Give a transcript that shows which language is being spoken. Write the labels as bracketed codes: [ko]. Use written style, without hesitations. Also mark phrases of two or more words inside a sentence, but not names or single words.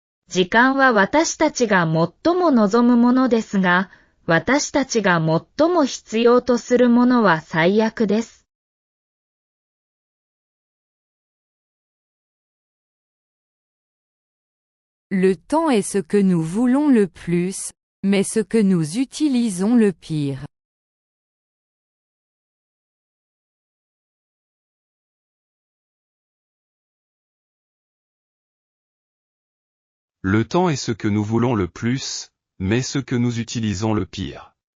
[ja] 時間は私たちが最も望むものですが、私たちが最も必要とするものは最悪です。 [fr] Le temps est ce que nous voulons le plus, mais ce que nous utilisons le pire. Le temps est ce que nous voulons le plus, mais ce que nous utilisons le pire.